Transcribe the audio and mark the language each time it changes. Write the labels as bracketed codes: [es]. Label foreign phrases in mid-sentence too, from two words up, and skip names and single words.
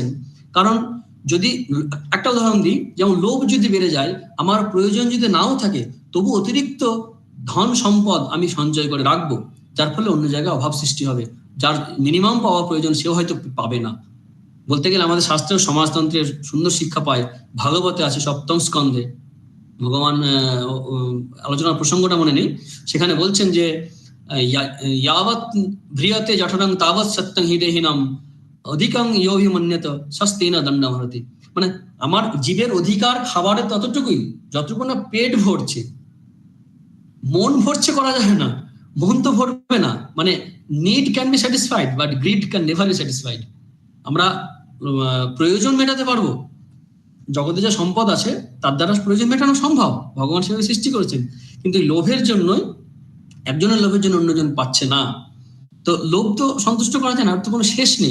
[bn] কারণ যদি একটা উদাহরণ দিই, যেমন লোভ যদি বেড়ে যায়, আমার প্রয়োজন যদি নাও থাকে, তবু অতিরিক্ত ধন সম্পদ আমি সঞ্চয় করে রাখবো, যার ফলে অন্য জায়গায় অভাব সৃষ্টি হবে। যার মিনিমাম পাওয়া প্রয়োজন সেও হয়তো পাবে না। বলতে গেলে আমাদের শাস্ত্রের সমাজতন্ত্রের সুন্দর শিক্ষা পায়, ভাগবতে আছে 7ম স্কন্ধে, ভগবান আলোচনার প্রসঙ্গটা মনে নেই, সেখানে বলছেন যে [sa] यावत् भ्रियते जठरं तावत् सत्यं हिदेहिनाम अधिकं योभिमन्यत सस्तेन दण्डमहरति। [bn] মানে আমার জীবের অধিকার খাবারের ততটুকুই যতটুকু না পেট ভরছে, মন ভরছে করা যায় না, মন তো ভরবে না। [en] মানে need can be satisfied but greed can never be satisfied. [bn] আমরা প্রয়োজন মেটাতে পারবো, জগতে যে সম্পদ আছে তার দ্বারা প্রয়োজন মেটানো সম্ভব, ভগবান সেভাবে সৃষ্টি করেছেন, কিন্তু লোভের জন্যই একজনের লোভের জন্য অন্যজন পাচ্ছে না। তো লোভ তো সন্তুষ্ট করা যায় না, তো কোনো শেষ নেই।